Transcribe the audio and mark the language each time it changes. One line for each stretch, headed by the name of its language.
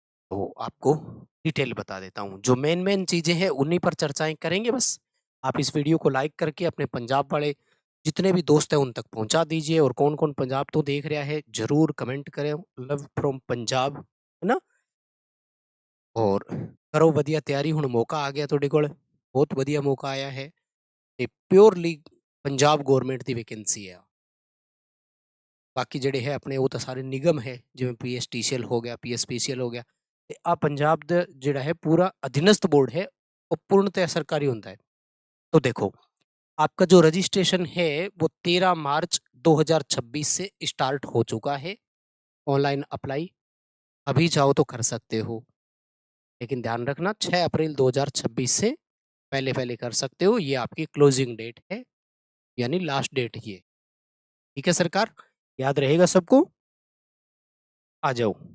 Hindi: तो आपको डिटेल बता देता हूँ। जो मेन-मेन चीज़ें हैं उन्हीं पर चर्चाएँ करेंगे बस। आप इस वीडियो को लाइक करके अपने पंजाब वाले जितने भी दोस्त हैं उन तक पहुँचा दीजिए और कौन-कौन पंजाब तो देख रहा है ज़रूर कमेंट करें, लव फ्रॉम पंजाब, है ना? और करो
Punjabi: ਵਧੀਆ ਤਿਆਰੀ ਹੁਣ ਮੌਕਾ ਆ ਗਿਆ ਤੁਹਾਡੇ ਕੋਲ, ਬਹੁਤ ਵਧੀਆ ਮੌਕਾ ਆਇਆ ਹੈ ਤੇ ਪਿਓਰਲੀ ਪੰਜਾਬ ਗਵਰਨਮੈਂਟ ਦੀ ਵੈਕੈਂਸੀ ਹੈ। ਬਾਕੀ ਜਿਹੜੇ ਹੈ ਆਪਣੇ ਉਹ ਤਾਂ ਸਾਰੇ ਨਿਗਮ ਹੈ ਜਿਵੇਂ ਪੀਐਸਟੀਸੀਐਲ ਹੋ ਗਿਆ, ਪੀਐਸਪੀਸੀਐਲ ਹੋ ਗਿਆ ਤੇ ਆ ਪੰਜਾਬ ਦਾ ਜਿਹੜਾ ਹੈ
Hindi: पूरा अधीनस्थ बोर्ड है वो पूर्णतः सरकारी होता है। तो देखो आपका जो रजिस्ट्रेशन है वो 13 मार्च 2026 से स्टार्ट हो चुका है। ऑनलाइन अप्लाई अभी चाहो तो कर सकते हो, लेकिन ध्यान रखना 6 अप्रैल 2026 से पहले-पहले कर सकते हो, ये आपकी क्लोजिंग डेट है, यानी लास्ट डेट ये। ठीक है सरकार? याद रहेगा सबको? आ जाओ।